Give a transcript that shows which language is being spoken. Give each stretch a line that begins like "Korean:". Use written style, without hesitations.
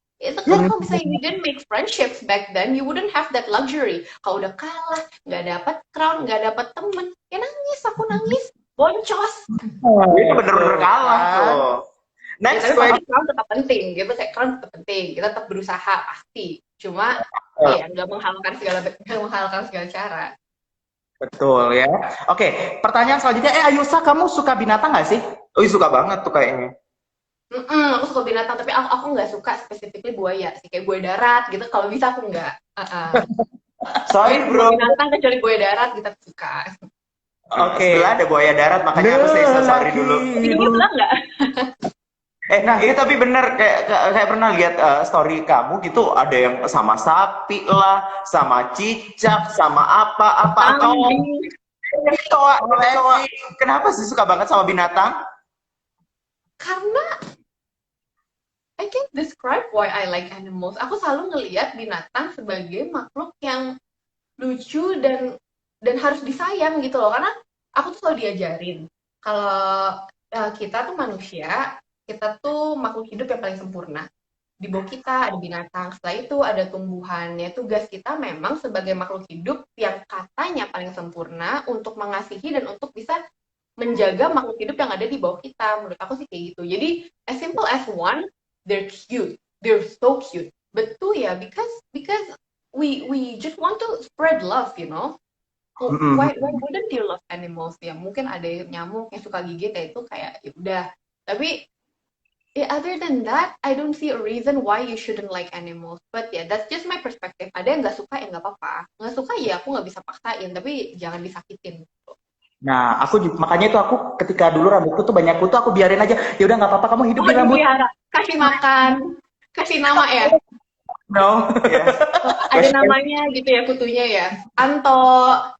Indonesian: Itu kalau misalnya
English: you didn't make friendships back then, you wouldn't have that luxury.
Indonesian: Kalau udah kalah, nggak dapat crown, nggak dapat temen, ya nangis, aku nangis, boncos. Itu bener-bener kalah tuh.
English: Next
Indonesian: Ya, tapi
English: question.
Indonesian: pasti crown tetap penting, gitu kayak crown tetap penting, kita tetap berusaha pasti. Cuma ya nggak menghalalkan segala cara. Betul ya. Oke, pertanyaan selanjutnya. Ayusa, kamu suka binatang nggak sih? Oh, suka banget tuh kayaknya. Aku suka binatang, tapi aku nggak suka specifically buaya sih, kayak buaya darat gitu. Kalau bisa aku nggak.
English: Sorry bro.
Indonesian: Binatang kecuali buaya darat kita suka. Oke. Setelah ada buaya darat, makanya aku
English: say sorry
Indonesian: dulu. Hidungnya belang nggak? Nah, Ini tapi bener kayak pernah lihat story kamu gitu, ada yang sama sapi lah, sama cicak, sama apa cowok, Kambing. cowok, Oh, kenapa sih suka banget sama binatang? karena
English: I can't describe why I like animals.
Indonesian: Aku selalu ngelihat binatang sebagai makhluk yang lucu dan harus disayang gitu loh. Karena aku tuh selalu diajarin kalau kita tuh manusia, kita tuh makhluk hidup yang paling sempurna. Di bawah kita ada binatang, setelah itu ada tumbuhan. Ya, tugas kita memang sebagai makhluk hidup yang katanya paling sempurna untuk mengasihi dan untuk bisa menjaga makhluk hidup yang ada di bawah kita. Menurut aku sih kayak gitu. Jadi
English: as simple as one, they're cute, they're so cute. But two ya, because we just want to spread love, you know. mm-mm. Why wouldn't you love animals ya?
Indonesian: Mungkin ada nyamuk yang suka gigit ya itu kayak ya udah. Tapi
English: other than that, I don't see a reason why you shouldn't like animals. But yeah, that's just my perspective.
Indonesian: Ada yang nggak suka ya nggak apa-apa. Nggak suka ya aku nggak bisa paksain, tapi jangan disakitin. Nah, makanya itu aku ketika dulu rambutku tuh banyak kutu, aku biarin aja. Ya udah nggak apa-apa, kamu hidup Oh, di rambut. dipelihara. Kasih makan, kasih nama ya.
English: No.
Indonesian: Ya. Ada namanya gitu ya kutunya ya. Anto.